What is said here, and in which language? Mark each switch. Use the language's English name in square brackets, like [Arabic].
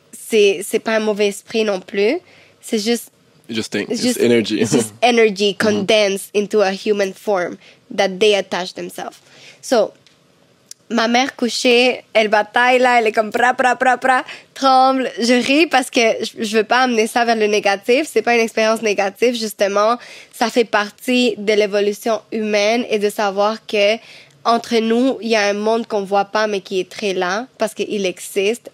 [French] C'est pas un mauvais esprit non plus. C'est juste... [English] Just energy. Just energy condensed into a human form that they attach themselves. [French] So, ma mère couchée, elle bataille là, elle est comme tremble. Je ris parce que je veux pas amener ça vers le négatif. C'est pas une expérience négative, justement. Ça fait partie de l'évolution humaine et de savoir que entre nous, il y a un monde qu'on voit pas mais qui est très là parce qu'il existe.